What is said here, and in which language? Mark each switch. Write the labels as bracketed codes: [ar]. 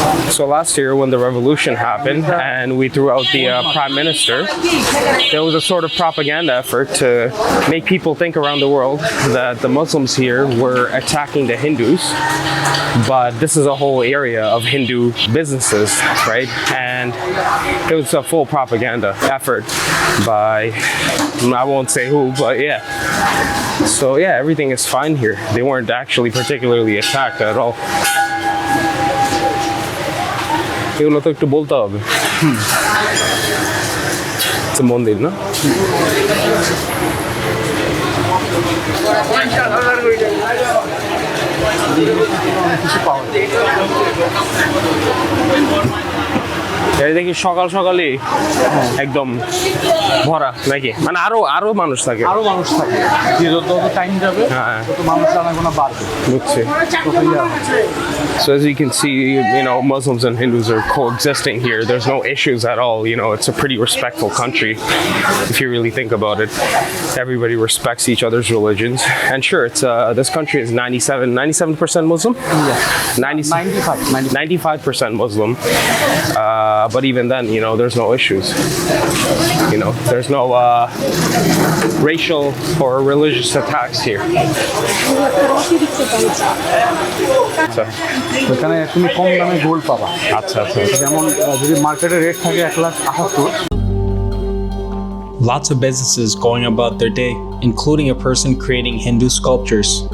[en] So last year when the revolution happened and we threw out the prime minister, there was a sort of propaganda effort to make people think around the world that the Muslims here were attacking the Hindus, but this is a whole area of Hindu businesses, right? And it was a full propaganda effort by, I won't say who, but yeah. So yeah, everything is fine here. They weren't actually particularly attacked at all. [bn] এগুলো তো একটু বলতে হবে মন্দির না এই দেখি সকাল সকালই একদম ভরা নাকি মানে আরো মানুষ থাকে যত টাইম যাবে তত মানুষের আনাগোনা বাড়বে বুঝছি [en] So as you can see, you know, Muslims and Hindus are coexisting here. There's no issues at all. You know, it's a pretty respectful country if you really think about it. Everybody respects each other's religions. And sure, it's this country is 97% Muslim? Yeah. 95% Muslim. But even then, you know, there's no issues. You know, there's no racial or religious attacks here. So. [bn] এখানে তুমি কম দামে gold পাবা আচ্ছা যেমন যদি মার্কেটে rate থাকে 1,78,000 [en] Lots of businesses going about their day, including a person creating Hindu sculptures.